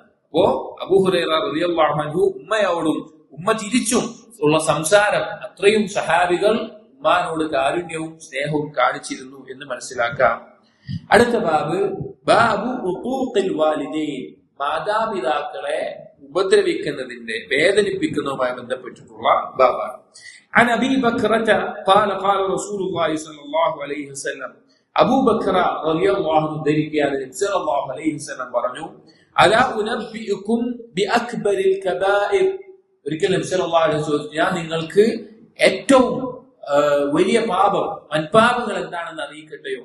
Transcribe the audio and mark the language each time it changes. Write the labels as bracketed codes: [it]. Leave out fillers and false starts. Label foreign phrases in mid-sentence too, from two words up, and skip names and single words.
[ml] അപ്പോ അബൂ ഹുറൈറ [ar] رضي الله عنه [ml] ഉമ്മയോടും ഉമ്മ തിരിച്ചും ഉള്ള സംസാരം, അത്രയും സഹാബികൾ ഉമ്മാനോട് കാരുണ്യവും സ്നേഹവും കാണിച്ചിരുന്നു എന്ന് മനസ്സിലാക്കാം. അടുത്ത [ar] باب عقوق الوالدين, [ml] മാതാപിതാക്കളെ ഉപദ്രവിക്കുന്നതിന്റെ, വേദനിപ്പിക്കുന്നതുമായി ബന്ധപ്പെട്ടിട്ടുള്ള ബാബാണ്. [ar] عن أبي بكرة قال رسول الله صلى الله عليه وسلم. [ml] അബൂ ബക്ര [ar] رضي الله عنه [ml] ധരിക്കുകയാണ്, നബി [ar] صلى الله عليه وسلم [ml] പറഞ്ഞു, [ar] ألا أنبئكم بأكبر الكبائر. [ml] ഒരിക്കൽ നബി [ar] صلى الله عليه وسلم [ml] ചോദിച്ചു, ഞാൻ നിങ്ങൾക്ക് ഏറ്റവും വലിയ പാപം, വൻപാപങ്ങൾ എന്താണെന്ന് അറിയിക്കട്ടെയോ?